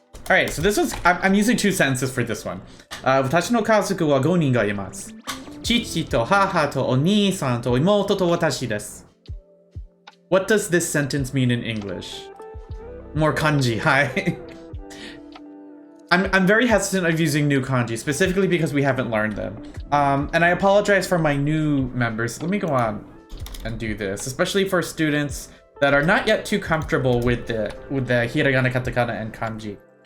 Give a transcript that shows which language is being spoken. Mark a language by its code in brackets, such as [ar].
[en] Alright, so this was. I'm using 2 sentences for this one. [ja] Watashi no kazoku wa 5 人がいます。父と母とお兄さんと妹と私です。 [en] What does this sentence mean in English? More kanji, hi. I'm very hesitant of using new kanji, specifically because we haven't learned them. And I apologize for my new members. Let me go on and do this, especially for students that are not yet too comfortable with the hiragana, katakana, and kanji.